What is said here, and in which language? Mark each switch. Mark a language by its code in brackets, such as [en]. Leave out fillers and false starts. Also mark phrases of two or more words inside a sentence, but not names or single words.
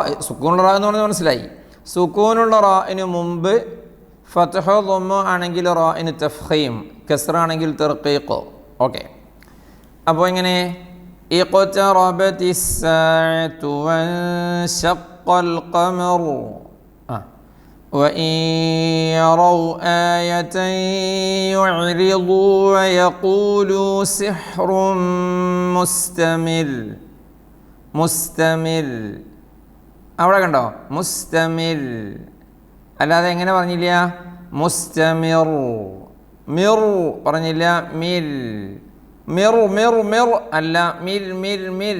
[ml] സുക്കൂനുള്ള റാ എന്ന് പറഞ്ഞാൽ മനസ്സിലായി. സുക്കൂനുള്ള റാഇന് മുമ്പ് ഫത്ഹോ ദമ്മോ ആണെങ്കിൽ റാഇന് തഫ്ഖീം, കസ്റാണെങ്കിൽ തർഖീഖ്. ഓക്കെ, അപ്പോൾ ഇങ്ങനെ [ar] اقتربت الساعة وانشق القمر وإن يروا آية يعرضوا ويقولوا سحر مستمر. [ml] മുസ്തമിർ അവിടെ കണ്ടോ, മുസ്തമിർ അല്ലാതെ എങ്ങനെ പറഞ്ഞില്ല? മുസ്തമിർ. മിർ പറഞ്ഞില്ല, മിർ. മിർ മിർ മിർ അല്ല, മിർ മിർ മിർ.